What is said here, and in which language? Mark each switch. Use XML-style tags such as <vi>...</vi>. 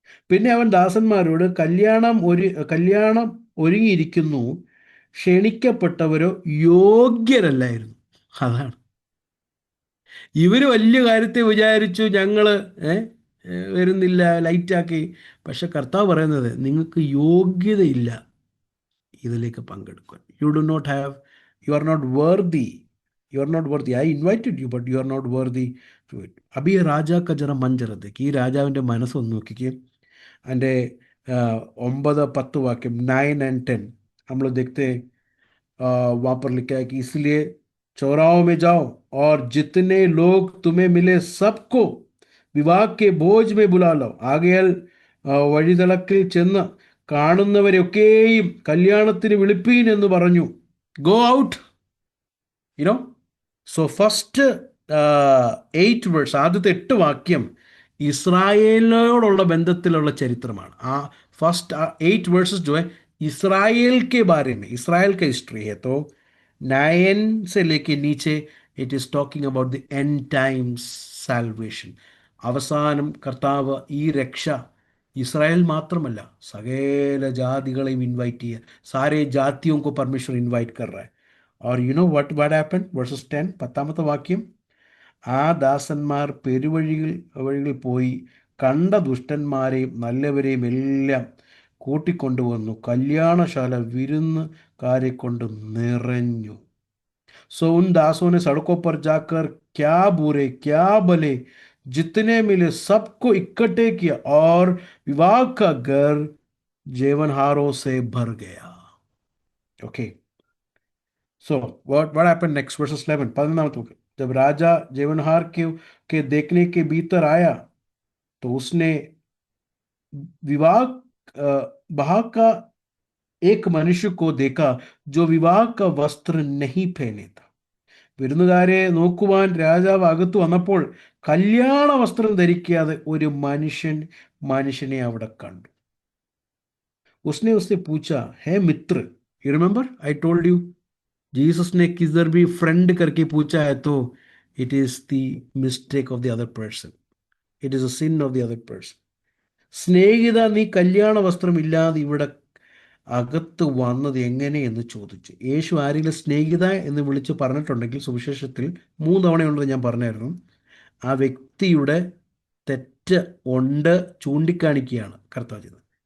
<ml>പിന്നെ അവൻ ദാസന്മാരോട്, കല്യാണം ഒരുങ്ങിയിരിക്കുന്നു, ക്ഷണിക്കപ്പെട്ടവരോ യോഗ്യരല്ലായിരുന്നു. അതാണ്, ഇവർ വലിയ കാര്യത്തെ വിചാരിച്ചു, ഞങ്ങള് വരുന്നില്ല, ലൈറ്റാക്കി. പക്ഷെ കർത്താവ് പറയുന്നത്, നിങ്ങൾക്ക് യോഗ്യതയില്ല ഇതിലേക്ക് പങ്കെടുക്കാൻ.</ml> <en>you are not worthy. I invited you, but you are not worthy to it.</en> <hi>Abi Raja का जरा मन जरा देखिए,</hi> <ml>ഈ രാജാവിൻ്റെ മനസ്സൊന്ന് നോക്കിക്കേ.</ml> <hi>അതിൻ്റെ 9, 10 वाक्य, 9 and 10 हम लोग देखते हैं. वहाँ पर लिखा है कि इसलिए चौराहों में जाओ और जितने लोग तुम्हें मिले सबको വിവാഹ के भोज में बुला लो.</hi> <ml>ആകയാൽ വഴിതളക്കിൽ ചെന്ന് കാണുന്നവരെയൊക്കെയും കല്യാണത്തിന് വിളിപ്പീൻ എന്ന് പറഞ്ഞു.</ml> <en>Go out.</en> <ml>So first 8 verse, ആദ്യത്തെ 8 വാക്യം ഇസ്രായേലിനോടുള്ള ബന്ധത്തിലുള്ള ചരിത്രമാണ്.</ml> <hi>ആ फर्स्ट 8 वर्सेस जो है इसराइल के बारे में, इसराइल का हिस्ट्री है. तो 9 से लेके नीचे</hi> <en>It is talking about the end times salvation.</en> <ml>അവസാനം കർത്താവ് ഈ രക്ഷ ഇസ്രായേൽ മാത്രമല്ല, സകല ജാതികളെയും ഇൻവൈറ്റ് ചെയ്യുക.</ml> <hi>സാരേ ജാതിയോं को परमेश्वर इनवाइट कर रहा है. और</hi> <en>You know what happened?</en> <ml>Verses 10, 10ാമത്തെ വാക്യം. ആ ദാസന്മാർ വഴികളിൽ പോയി കണ്ട ദുഷ്ടന്മാരെയും നല്ലവരെയും എല്ലാം കൂട്ടിക്കൊണ്ടുവന്നു. കല്യാണശാല വിരുന്നുകാരെ കൊണ്ട് നിറഞ്ഞു.</ml> <hi>सो उन दासों ने सड़कों पर जाकर क्या बुरे क्या भले जितने मिले सबको इकट्ठे किया और विवाह का घर जेवनहारों से भर गया.</hi> <en>Okay, so what happened next? Verses 11, 11.</en> <hi>जब राजा जेवनहार के देखने के भीतर आया तो उसने विवाह बहा का एक मनुष्य को देखा जो विवाह का वस्त्र नहीं पहने था.</hi> <ml>വിരുന്നുകാരെ നോക്കുവാൻ രാജാവ് അകത്തു വന്നപ്പോൾ കല്യാണ വസ്ത്രം ധരിക്കാതെ ഒരു മനുഷ്യനെ അവിടെ കണ്ടു.</ml> <hi>उसने पूछा, है मित्र?</hi> <en>you remember I told you,</en> <hi>Jesus ने किधर भी फ्रेंड करके पूछा है तो</hi> <en>It is the mistake of the other person, it is a sin of the other person.</en> <ml>സ്നേഹിത, നീ കല്യാണ വസ്ത്രം ഇല്ലാതെ ഇവിടെ അകത്ത് വന്നത് എങ്ങനെയെന്ന് ചോദിച്ചു. യേശു ആരെങ്കിലും സ്നേഹിത എന്ന് വിളിച്ച് പറഞ്ഞിട്ടുണ്ടെങ്കിൽ സുവിശേഷത്തിൽ 3 തവണയുള്ളത് ഞാൻ പറഞ്ഞായിരുന്നു. ആ വ്യക്തിയുടെ തെറ്റ് ഉണ്ട് ചൂണ്ടിക്കാണിക്കുകയാണ് കർത്താവ് ചെയ്തത്.</ml>